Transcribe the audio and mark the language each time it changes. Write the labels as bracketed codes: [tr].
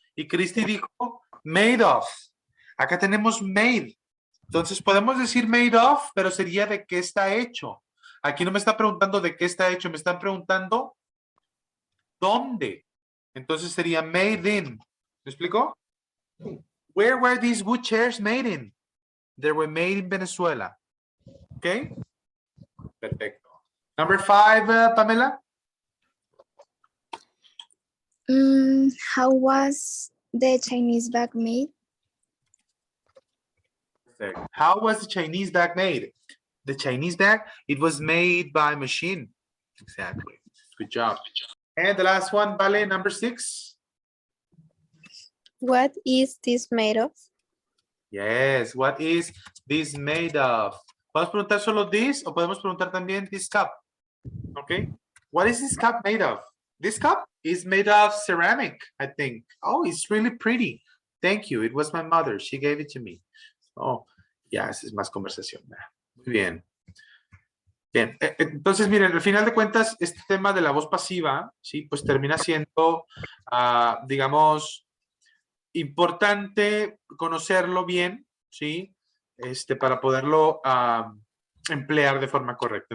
[es] Y Christy dijo made of. Acá tenemos made. Entonces podemos decir made of, pero sería de qué está hecho. Aquí no me está preguntando de qué está hecho, me están preguntando dónde. Entonces sería made in. ¿Me explico? [en] Where were these wood chairs made in? They were made in Venezuela. Okay? Perfecto. Number 5, Pamela. How was the Chinese bag made? Perfect. How was the Chinese bag made? The Chinese bag, it was made by machine. Exactly. Good job. And the last one, Vale, number 6. What is this made of? Yes, what is this made of? [es] ¿Podemos preguntar solo this o podemos preguntar también this cup? [en] Okay. What is this cup made of? This cup is made of ceramic, I think. Oh, it's really pretty. Thank you. It was my mother. She gave it to me. [es] Oh, ya, esa es más conversación. Muy bien. Bien, entonces miren, al final de cuentas, este tema de la voz pasiva, sí, pues termina siendo, digamos, importante conocerlo bien, sí, para poderlo emplear de forma correcta.